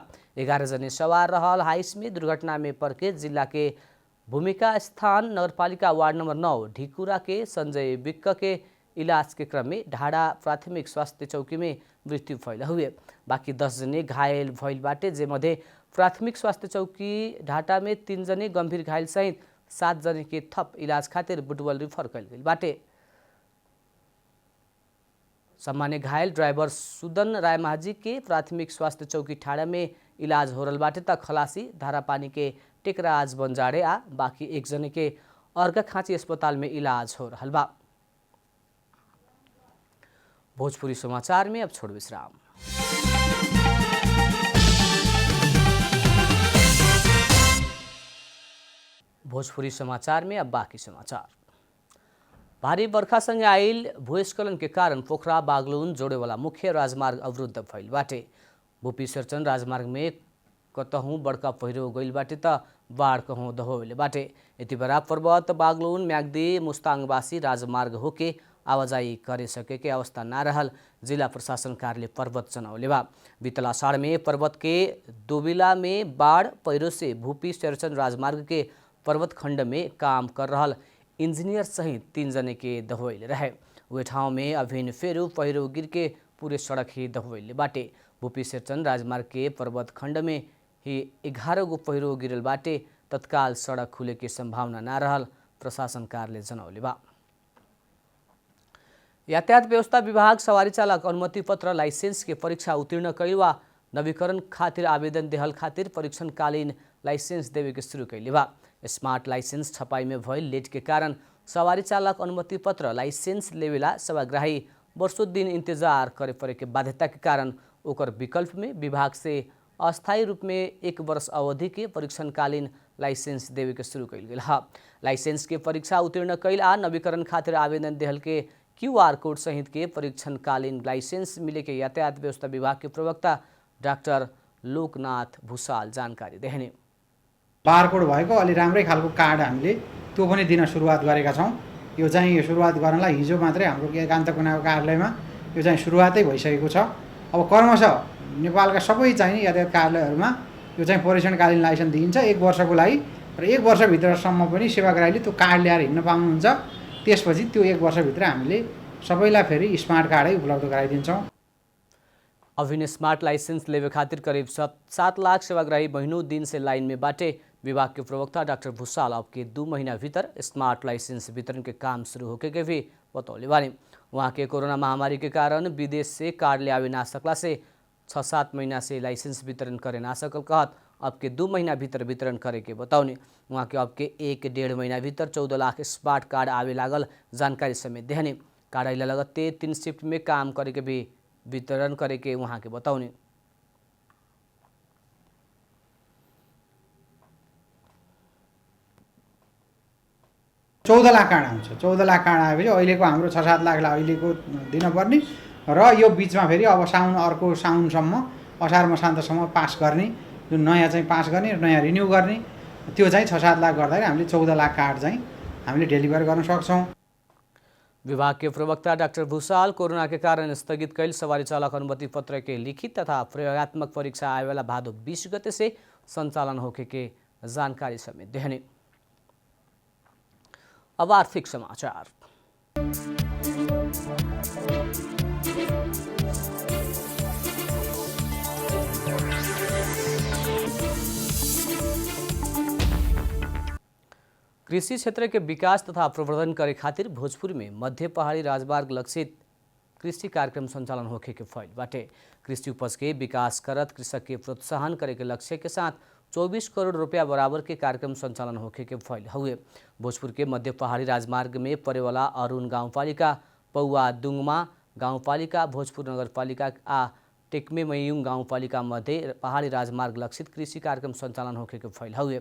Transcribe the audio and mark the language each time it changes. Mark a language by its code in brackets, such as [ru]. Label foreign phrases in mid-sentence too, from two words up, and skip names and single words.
[bho] 11 जने सवार रहल हाइस में दुर्घटना में परके जिला के भूमिका स्थान नगरपालिका वार्ड नंबर 9 ढिकुरा के संजय विक्क के इलाज के क्रम में ढाडा प्राथमिक स्वास्थ्य चौकी में मृत्यु भइल हुए। बाकी 10 जने घायल भइल बाटे, जे मध्ये प्राथमिक स्वास्थ्य चौकी ढाटा में 3 जने गंभीर घायल सहित 7 जने के थप इलाज खातिर बुटवल रिफर कइल गइल बाटे। सामान्य घायल ड्राइवर सुदन रायमाझी के प्राथमिक स्वास्थ्य चौकी ठाड़ा में इलाज हो रहल बाटे त खलासी धारापानी के टेकराज बंजारे आ बाकी एक जने के अर्घाखाँची अस्पताल में इलाज हो रहल बा। भोजपुरी समाचार में अब छोड़ विश्राम। भोजपुरी समाचार में अब बाकी समाचार। भारी बर्खासँगै आइल भूस्खलन के कारण पोखरा बागलुन जोड़ेवाला मुख्य राजमार्ग अवरुद्ध भइल बाटे। भूपी सर्चन राजमार्ग में कतहूँ बड़का पहिरो गइल बाटे त बाढ़ कहूँ दहोले बाटे। यति बेला पर्वत बागलुन म्याग्दी मुस्ताङबासी राजमार्ग होके आवाजाही करे सकेके अवस्था ना रहल जिला प्रशासन कार्यालय पर्वत जनौले बा। बीतल आषाढ़ में पर्वत के दोबिला में बाढ़ पहिरो से भूपी सर्चन राजमार्ग के पर्वत खंड में काम कर रहल इंजीनियर सहित 3 जने के दहोइले रहे। वे ठाउँ में अभिन फेरू पहिरो गिर के पूरे सड़क ही दहोइले बाटे। भूपी सर्चन राजमार्ग के पर्वत खंड में ही 11 गो पहिरो गिरल बाटे। तत्काल सड़क खुले के संभावना ना रहल प्रशासन कार्यालय जनौले बा। यातायात व्यवस्था विभाग सवारी चालक अनुमति पत्र लाइसेंस के परीक्षा उत्तीर्ण कैल वा नवीकरण खातिर आवेदन देहल खातिर परीक्षणकालीन लाइसेंस देवे के शुरू कैले बा। स्मार्ट लाइसेंस छपाई में भइल लेट के कारण सवारी चालक अनुमति पत्र लाइसेंस लेवेला सेवाग्राही वर्षों दिन इंतजार करे पड़े के बाध्यता के कारण ओकर विकल्प में विभाग से अस्थायी रूप में 1 वर्ष अवधि के परीक्षणकालीन लाइसेंस देवे के शुरू कैल गेल है। लाइसेंस के परीक्षा उत्तीर्ण कैल आ नवीकरण खातिर आवेदन देहल के QR कोड सहित के परीक्षणकालीन लाइसेंस मिले के यातायात व्यवस्था विभाग के प्रवक्ता डाक्टर लोकनाथ भूषाल जानकारी देहने। [ne] बारकोड भएको अलि राम्रै खालको कार्ड हामीले त्यो पनि दिन सुरुवात गरेका छौँ। यो चाहिँ सुरुवात गर्नलाई हिजो मात्रै हाम्रो गान्तोकको कार्यालयमा यो चाहिँ सुरुवातै भइसकेको छ। अब क्रमशः नेपालका सबै चाहिँ यातायात कार्यालयहरूमा यो चाहिँ परीक्षणकालीन लाइसेन्स दिइन्छ 1 वर्षको लागि र 1 वर्षभित्रसम्म पनि सेवाग्राहीले त्यो कार्ड ल्याएर हिँड्न पाउनुहुन्छ। त्यसपछि त्यो 1 वर्षभित्र हामीले सबैलाई फेरि स्मार्ट कार्डै उपलब्ध गराइदिन्छौँ। [bho] अभिन स्मार्ट लाइसेंस लेवे खातिर करीब 7 लाख सेवाग्राही महीनों दिन से लाइन में बाटे। विभाग के प्रवक्ता डॉक्टर भूषाल अब के 2 महीना भीतर स्मार्ट लाइसेंस वितरण के काम शुरू होके के भी बतौले बानी। वहाँ के कोरोना महामारी के कारण विदेश से कार्ड ले आवे ना सकला से 6-7 महीना से लाइसेंस वितरण करे ना सकल कहत अब के 2 महीना भीतर वितरण करे के बताउने। वहाँ के अब के 1-1.5 महीना भीतर 14 लाख स्मार्ट कार्ड आवे लागल जानकारी समेत देहने। कार्ड अइला लगत्ते 3 शिफ्ट में काम करे के भी वितरण करे के वहाँ के बताउने। [ne] चौध लाख कार्ड आउँछ। 14 लाख कार्ड आएपछि अहिलेको हाम्रो 6-7 लाखलाई अहिलेको दिनुपर्ने र यो बिचमा फेरि अब अर्को साउनसम्म असार मसान्तसम्म पास गर्ने जुन नयाँ चाहिँ पास गर्ने र नयाँ रिन्यू गर्ने त्यो चाहिँ 6-7 लाख गर्दाखेरि हामीले 14 लाख कार्ड चाहिँ हामीले डेलिभर गर्न सक्छौँ। [bho] विभाग के प्रवक्ता डाक्टर भूषाल कोरोना के कारण स्थगित कैल सवारी चालक अनुमति पत्र के लिखित तथा प्रयोगात्मक परीक्षा आए वाला भादो 20 गते से संचालन होके के जानकारी समेत देहने। अब आर्थिक समाचार। कृषि क्षेत्र के विकास तथा प्रवर्धन करे खातिर भोजपुर में मध्य पहाड़ी राजमार्ग लक्षित कृषि कार्यक्रम संचालन होके के फैल बाटे। कृषि उपज के विकास करत कृषक के प्रोत्साहन करे के लक्ष्य के साथ 24 करोड़ रुपया बराबर के कार्यक्रम संचालन होके के फैल हुए। भोजपुर के मध्य पहाड़ी राजमार्ग में पड़े वाला अरुण गाउँपालिका, पौवा दुंगमा गाउँपालिका, भोजपुर नगरपालिका आ टेक्मे मयूंग गाउँपालिका मध्य पहाड़ी राजमार्ग लक्षित कृषि कार्यक्रम संचालन होके के फैल हुए।